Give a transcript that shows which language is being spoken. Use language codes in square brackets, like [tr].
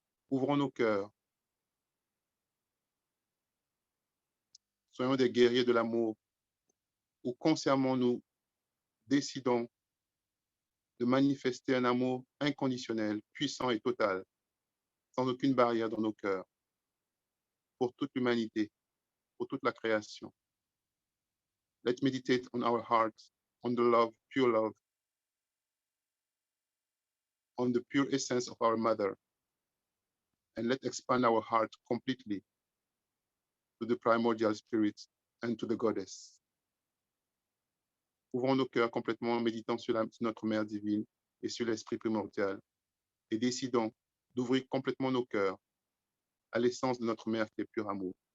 [fr] Ouvrons nos cœurs, soyons des guerriers de l'amour, ou consciemment nous décidons de manifester un amour inconditionnel, puissant et total, sans aucune barrière dans nos cœurs, pour toute l'humanité, pour toute la création. [en] Let's meditate on our hearts, on the love, pure love, on the pure essence of our mother, and let's expand our heart completely to the primordial spirit and to the goddess. [fr] Ouvrons nos cœurs complètement en méditant sur notre mère divine et sur l'esprit primordial, et décidons d'ouvrir complètement nos cœurs à l'essence de notre mère qui est pur amour.